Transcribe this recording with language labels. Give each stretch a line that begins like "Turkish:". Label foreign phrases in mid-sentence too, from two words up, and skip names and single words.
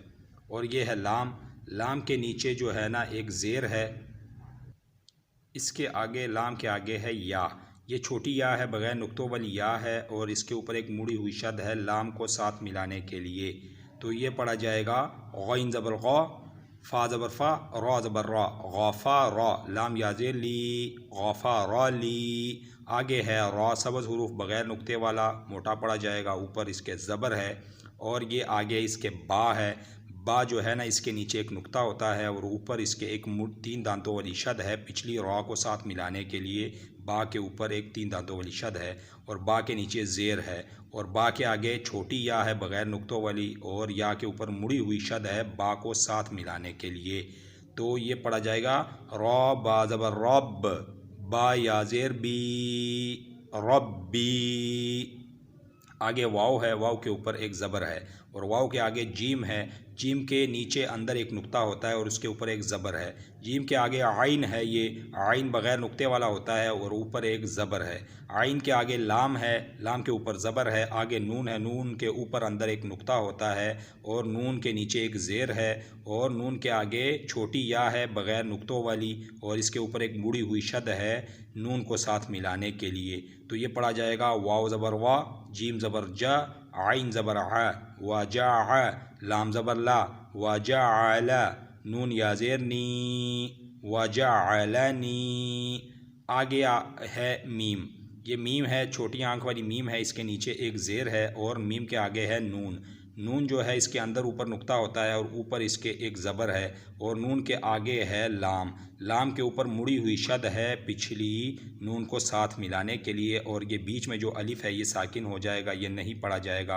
Urdu: اور یہ ہے لام، لام کے نیچے جو ہے نا 1 زیر ہے، اس کے آگے لام کے آگے ہے یا، یہ چھوٹی یا ہے، بغیر نقطوں والی یا ہے، اور اس کے اوپر 1 مڑی ہوئی شد ہے لام کو ساتھ ملانے کے لیے، تو یہ پڑھا جائے گا غین زبر غا، فا زبر فا، را زبر را، غافا را، لام یا زیر لی، غافا را لی۔ آگے ہے را، سبز حروف بغیر نقطے والا، موٹا پڑا جائے گا، اوپر اس کے زبر ہے، اور یہ آگے اس کے با ہے، با جو ہے نا اس کے نیچے ایک نقطہ ہوتا ہے اور اوپر اس کے ایک 3 دانتوں والی شد ہے پچھلی را کو ساتھ ملانے کے لیے۔ با کے اوپر ایک 3 دانتوں والی شد ہے اور با کے نیچے زیر ہے اور با کے آگے چھوٹی یا ہے بغیر نقطوں والی اور یا کے اوپر مڑی ہوئی شد ہے با کو ساتھ ملانے کے لیے۔ تو یہ پڑھا جائے گا را با زبر رب، با یا زیر بی، ربی۔ آگے واو ہے، واو کے اوپر ایک زبر ہے اور واو کے آگے جیم ہے، جیم کے نیچے اندر ایک نقطہ ہوتا ہے اور اس کے اوپر ایک زبر ہے۔ جیم کے آگے عین ہے، یہ عین بغیر نقطے والا ہوتا ہے اور اوپر ایک زبر ہے۔ عین کے آگے لام ہے، لام کے اوپر زبر ہے، آگے نون ہے، نون کے اوپر اندر ایک نقطہ ہوتا ہے اور نون کے نیچے ایک زیر ہے اور نون کے آگے چھوٹی یا ہے بغیر نقطوں والی اور اس کے اوپر ایک مڑی ہوئی شد ہے نون کو ساتھ ملانے کے لیے۔ تو یہ پڑھا جائے گا واو زبر وا، جیم زبر جا، عین زبر ع، وجع، لام زبر لا، وجعل، نون یا زیر نی، وجعلنی۔ آگے ہے میم، یہ میم ہے، چھوٹی آنکھ والی میم ہے، اس کے نیچے ایک زیر ہے اور میم کے آگے ہے نون۔ نون جو ہے اس کے اندر اوپر نقطہ ہوتا ہے اور اوپر اس کے ایک زبر ہے اور نون کے آگے ہے لام، لام کے اوپر مڑی ہوئی شد ہے پچھلی نون کو ساتھ ملانے کے لیے اور یہ بیچ میں جو الف ہے یہ ساکن ہو جائے گا، یہ نہیں پڑھا جائے گا۔